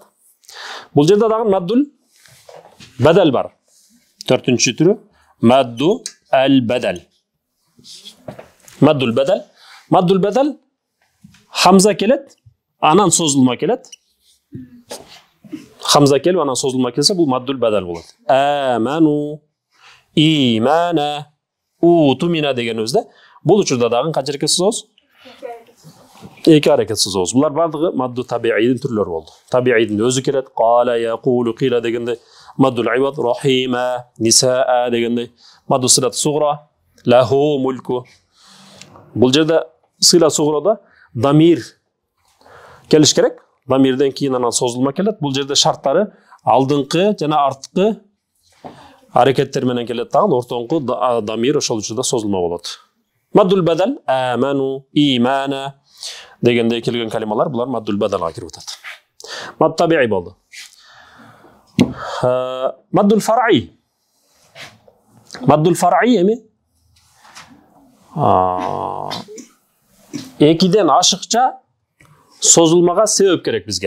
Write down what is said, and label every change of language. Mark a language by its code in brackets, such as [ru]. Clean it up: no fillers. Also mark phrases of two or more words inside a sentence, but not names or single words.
[ky] Бул жерде дагы [ar] مد البدل [ky] бар. Төртүнчү түрү [ar] مد البدل. مد البدل. مد البدل [ky] хамза келет, анан созулма келет. Хамза келип анан созулма келсе, бул [ar] مد البدل [ky] болот. [ar] آمنوا إيمانا, [ky] утумина дегенибизде бул учурда дагы канча аракет созобуз? Эки аракет созобуз. Булар бардыгы [ar] مد الطبيعي [ky] түрлөрү болду. Табиидин өзү келет. Кала, [ar] يقول قيل дегенде مد العوض رحيمة نساء дегенде مد الصلة الصغرى, له الملك. [ky] Бул жерде [ar] صلة الصغرى [ky] дамир келиш керек. Дамирден кийин анан созулма келет. Бул жерде шарттары алдыңкы жана арткы аракеттер менен келет дагы, ортоңку дамир ошол учурда созулма болот. [ar] مد البدل, آمنوا إيمانا [ky] дегенде келген калималар, булар [ar] مد البدل [ky] кирип атат. [ar] مد الطبيعي مد الفرعي. مد الفرعي [ky] эми экиден ашыкча созулмага себеп керек бизге.